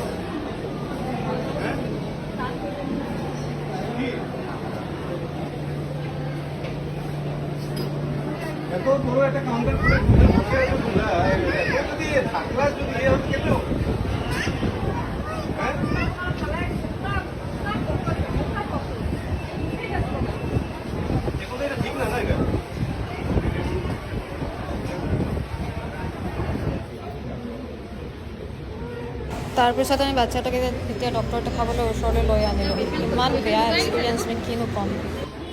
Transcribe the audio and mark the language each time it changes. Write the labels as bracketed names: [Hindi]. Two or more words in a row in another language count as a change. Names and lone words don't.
[Bangla] হ্যাঁ কি এত বড় একটা কাউন্টার করে বসে আছো তোমরা, যদি থাকলা যদি এ হতো কেন? হ্যাঁ এগুলো এটা ঠিক না না এটা। [Assamese] তাৰপিছত আমি বাচ্চাটোকে এতিয়া ডক্টৰ দেখাবলৈ ওচৰলৈ লৈ আনিলোঁ। ইমান বেয়া এক্সপিৰিয়েঞ্চ নে কিনো ক'ম।